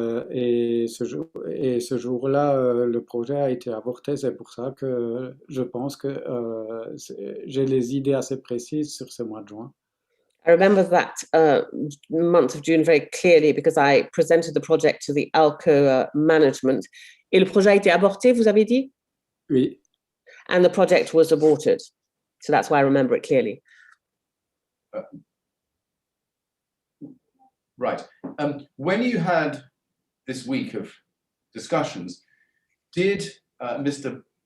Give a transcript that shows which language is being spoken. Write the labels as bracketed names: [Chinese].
[French] Et ce jour-là, le projet a été avorté. C'est pour ça que je pense que j'ai les idées assez précises sur ce mois de juin. [English] I remember that month of June very clearly because I presented the project to the Alcoa management. [French] Et le projet a été avorté, vous avez dit? Oui. [English] And the project was aborted. So that's why I remember it clearly. Right. When you had this week of discussions, did Mr.